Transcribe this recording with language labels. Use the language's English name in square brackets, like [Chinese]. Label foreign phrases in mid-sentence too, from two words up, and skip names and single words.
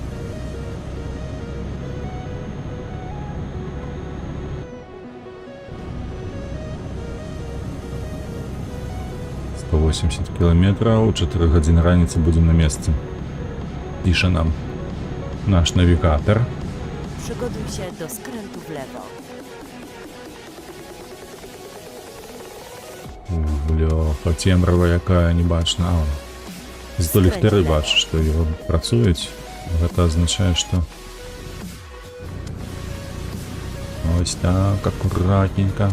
[Belarusian] По 80 километров, 4 гадзіны раніцы будем на месцы. Піша нам наш навігатор. [Polish] Przygotuj się do skrętu w lewo. [Belarusian] Бляха, цемрава якая не бачна. Зато ліхтары бачу, што його працуюць. Гэта азначае, што ось так, акуратненько.